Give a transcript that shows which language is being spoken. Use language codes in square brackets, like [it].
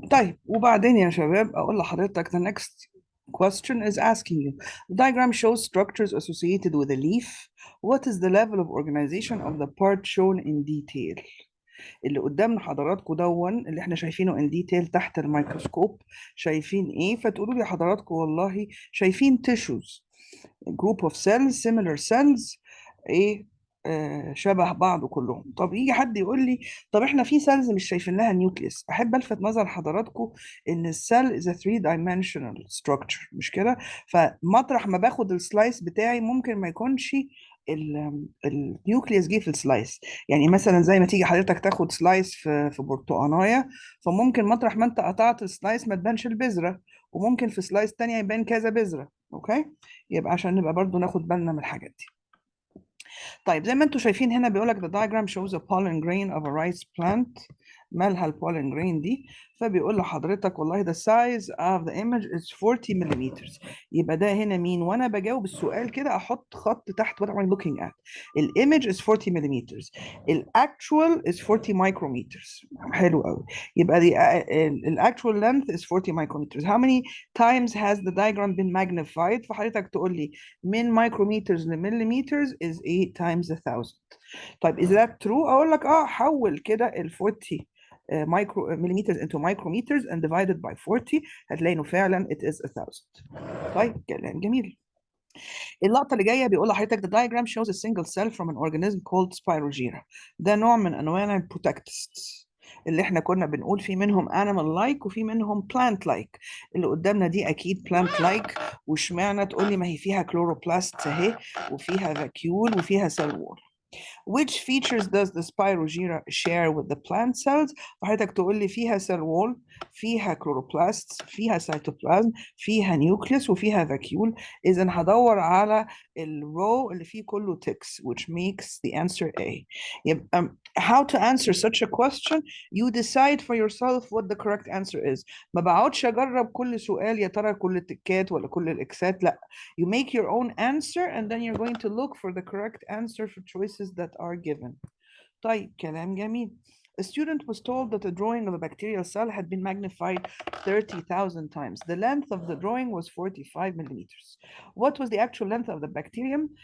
[ar] طيب وبعدين يا شباب اقول لحضرتك [en] the next question is asking you the diagram shows structures associated with a leaf. What is the level of organization of the part shown in detail؟ [ar] اللي قدامنا حضراتكم دون اللي احنا شايفينه ان ديتيل تحت الميكروسكوب شايفين ايه؟ فتقولوا لي حضراتكم والله شايفين [en] tissues group of cells similar cells [ar] ايه شبه بعض كلهم. طب يجي حد يقول لي طب احنا في سيلز مش شايفين لها نيوكليس. احب الفت نظر حضراتكم ان السيل [en] is a three dimensional structure، [ar] مش كده؟ فمطرح ما باخد السلايس بتاعي ممكن ما يكونش النيوكليس جه في السلايس. يعني مثلا زي ما تيجي حضرتك تاخد سلايس في برتقانايه، فممكن مطرح ما انت قطعت السلايس ما تبانش البذره، وممكن في سلايس تانية يبان كذا بذره. اوكي؟ يبقى عشان نبقى برضو ناخد بالنا من الحاجات دي. طيب زي ما انتم شايفين هنا بيقول لك [en] the diagram shows a pollen grain of a rice plant. [ar] مالها البولين جرين دي؟ فبيقول لحضرتك والله [en] the size of the image is 40 millimeters. [ar] يبقى ده هنا مين؟ وانا بجاوب السؤال كده احط خط تحت [en] what am I looking at. الامج is 40 millimeters. الاكتوال is 40 micrometers. [ar] حلو قوي. [en] يبقى the actual length is 40 micrometers. How many times has the diagram been magnified؟ [ar] فحضرتك تقول لي من [en] micrometers لمليmeters is 8 times 1000. طيب is that true؟ [ar] اقول لك اه حول كده ال [en] 40 micro millimeters into micrometers and divided by 40 [ar] هتلاقي انه فعلا [en] it is 1000. [ar] طيب كلام جميل. اللقطه اللي جايه بيقول لحضرتك [en] the diagram shows a single cell from an organism called Spirogyra. [ar] ده نوع من انواع البروتاكتست اللي احنا كنا بنقول في منهم [en] animal like [ar] وفي منهم [en] plant like. [ar] اللي قدامنا دي اكيد [en] plant like. [ar] واشمعنى؟ تقول لي ما هي فيها chloroplasts اهي وفيها vacuole وفيها cell wall. [en] Which features does the Spirogyra share with the plant cells؟ [ar] فحضرتك تقول لي [en] فيها cell wall، فيها chloroplasts، فيها cytoplasm، فيها nucleus وفيها vacuole. [ar] إذا هدور على الرو اللي فيه كله ticks [en] which makes the answer [ar] A. [en] يبقى how to answer such a question you decide for yourself what the correct answer is. [ar] ما بقعدش أجرب كل سؤال يا ترى كل التكات ولا كل الإكسات، لا. [en] You make your own answer and then you're going to look for the correct answer for choices that are given. [ar] طيب كلام جميل. [en] A student was told that the drawing of a bacterial cell had been magnified 30,000 times. The length of the drawing was 45 millimeters. What was the actual length of the bacterium?